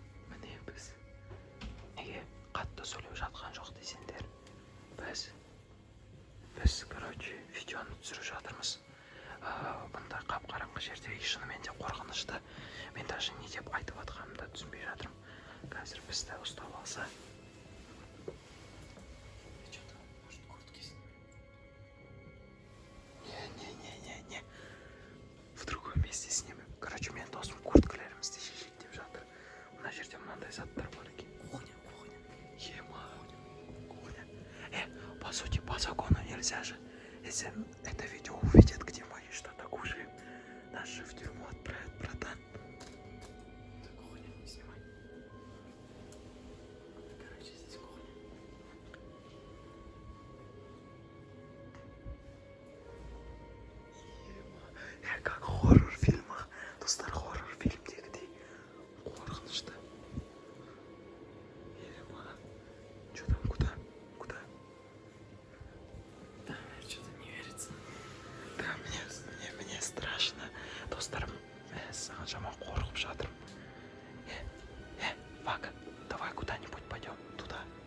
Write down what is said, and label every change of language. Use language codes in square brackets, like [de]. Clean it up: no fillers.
[kk] Міне біз неге қатты сөйлеп жатқан жоқ десеңдер. Біз, короче, видеоны түсіріп жатырмыз. Бұндай қап-қараңғы жерде шынымен де қорқынышты. Мен даже не деп айтып жатқанымды түсінбей жатырмын. Қазір бізді ұстап алса. [ru] Ты что-то, может, куртки снимем? Не. В другом месте снимем. [kk] Короче, мен досым курткаларымызды шешейік деп жатыр. Мына жерде мынандай заттар бар екен. [ru] Кухня. Ема. Кухня. По сути, по закону нельзя же. Если это видео увидят, где мы что-то кушаем, нас же в тюрьму отправят, братан. Так кухня не снимай. Короче, здесь кухня. Как в хоррор-фильмах. [kk] Достар, хоррор-фильмдегідей қорқынышты. [ru] Ема. Чё там, куда? Да, что-то не верится. Да, мне страшно. [kk] Достар, саған жаман қорқып жатырмын. [ru] Вака, давай куда-нибудь пойдем туда.